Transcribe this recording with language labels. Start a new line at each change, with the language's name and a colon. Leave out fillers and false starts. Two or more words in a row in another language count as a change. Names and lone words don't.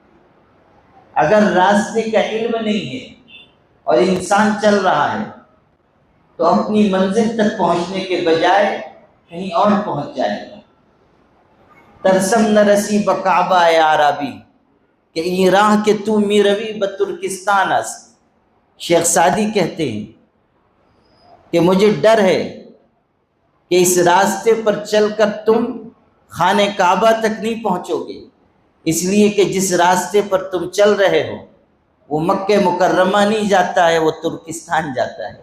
Urdu: اگر راستے کا علم نہیں ہے اور انسان چل رہا ہے تو اپنی منزل تک پہنچنے کے بجائے کہیں اور پہنچ جائے گا۔
Persian: ترسم نہ رسی بکعبہ اے عربی کہ این راہ کے تو می روی بترکستان است۔
Urdu: شیخ سعدی کہتے ہیں کہ مجھے ڈر ہے کہ اس راستے پر چل کر تم خانہ کعبہ تک نہیں پہنچو گے، اس لیے کہ جس راستے پر تم چل رہے ہو وہ مکہ مکرمہ نہیں جاتا ہے، وہ ترکستان جاتا ہے۔